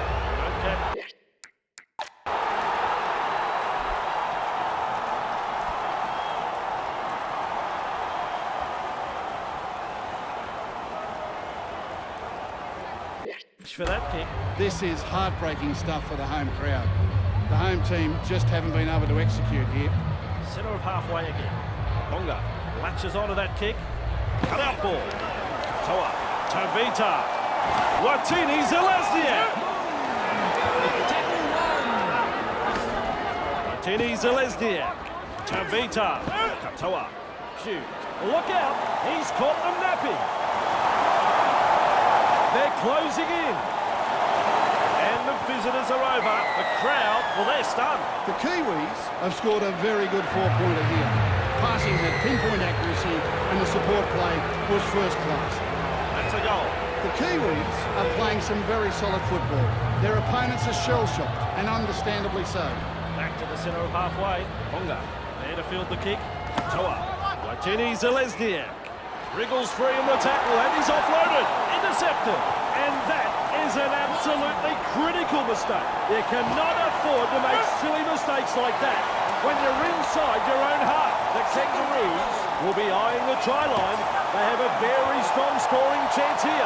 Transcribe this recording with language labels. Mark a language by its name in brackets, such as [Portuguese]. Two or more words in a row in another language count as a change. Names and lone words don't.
[English] Okay. For that kick. This is heartbreaking stuff for the home crowd. The home team just haven't been able to execute here. Centre of halfway again. Bonga latches onto that kick. Cut out ball. Toa. Tavita. Watini Zelezniak. Watini Zelezniak. Tavita. Katoa. Shoot. Look out. He's caught them napping. They're closing in. And the visitors are over. The crowd, well, they're stunned. The Kiwis have scored a very good four-pointer here. Passing had pinpoint accuracy and the support play was first class. That's a goal. The Kiwis are playing some very solid football. Their opponents are shell-shocked, and understandably so. Back to the centre of halfway. Bonga. There to field the kick. Toa. Watini Zelezniak. Wriggles free in the tackle and he's offloaded. Intercepted. And that is an absolutely critical mistake. You cannot afford to make silly mistakes like that when you're inside your own half. The Kangaroos will be eyeing the try line. They have a very strong scoring chance here.